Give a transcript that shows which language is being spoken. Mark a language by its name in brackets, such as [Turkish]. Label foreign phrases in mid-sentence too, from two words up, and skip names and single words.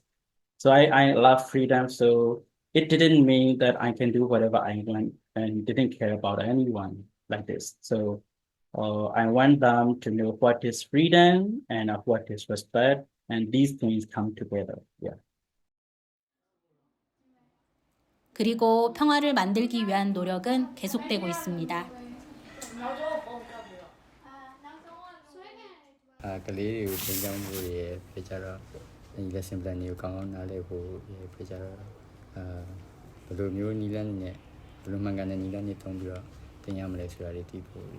[English] So I love freedom. So it didn't mean that I can do whatever I want and didn't care about anyone like this. So I want them to know what is freedom and what is respect, and these things come together. Yeah. [Korean] 그리고 평화를 만들기 위한 노력은 계속되고 있습니다. [Burmese] ကလေးတွေကိုသင်ကြားမှုတွေဖြစ်ကြတော့ဒီ [English] lesson plan [Burmese] တွေကိုကောင်းကောင်းနားလည်ဖို့ဖြစ်ကြတော့ဘယ်လိုမျိုးနည်းလမ်းနဲ့ဘယ်လိုမှန်ကန်တဲ့နည်းလမ်းတွေသုံးပြီးတော့သင်ရမလဲဆိုတာတွေသိဖို့